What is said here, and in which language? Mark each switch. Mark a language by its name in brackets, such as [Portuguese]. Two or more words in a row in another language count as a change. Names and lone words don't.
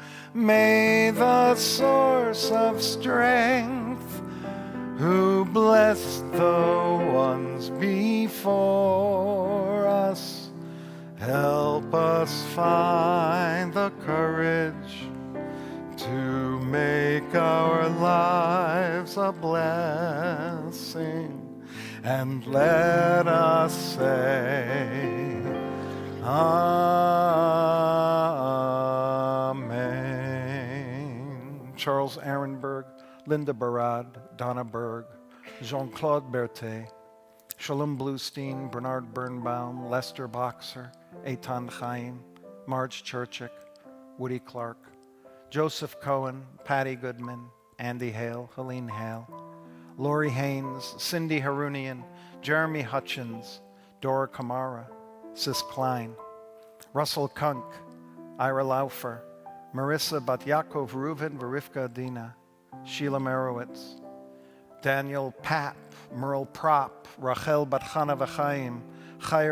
[English] May the source of strength, who blessed the ones before us, help us find the courage to make our lives a blessing, and let us say, Amen. Charles Ehrenberg, Linda Barad, Donna Berg, Jean-Claude Berthet, Shalom Bluestein, Bernard Birnbaum, Lester Boxer, Eitan Chaim, Marge Churchick, Woody Clark, Joseph Cohen, Patty Goodman, Andy Hale, Helene Hale, Lori Haynes, Cindy Harunian, Jeremy Hutchins, Dora Kamara, Sis Klein, Russell Kunk, Ira Laufer, Marissa Bat-Yaakov Reuven, Verifka Adina, Sheila Merowitz, Daniel Papp, Merle Prop, Rachel Bat Chana V'Chaim, Chaya